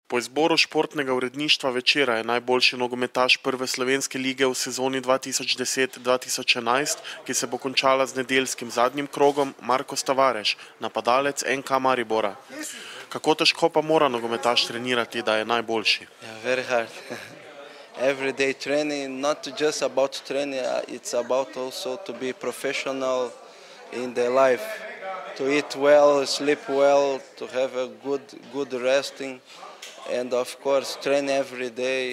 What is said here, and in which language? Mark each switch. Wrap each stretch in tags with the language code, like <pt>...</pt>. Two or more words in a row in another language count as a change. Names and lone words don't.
<sl>Po izboru športnega uredništva Večera je najboljši nogometaš prve slovenske lige v sezoni 2010-2011, ki se bo končala z nedeljskim zadnjim krogom, Marko Tavares, napadalec NK Maribora. Kako težko pa mora nogometaš trenirati, da je najboljši?</sl> <en>Very hard. Everyday training, not just about training, it's about also to be professional in their life, to eat well, sleep well, to have a good resting, and of course train every day.</en>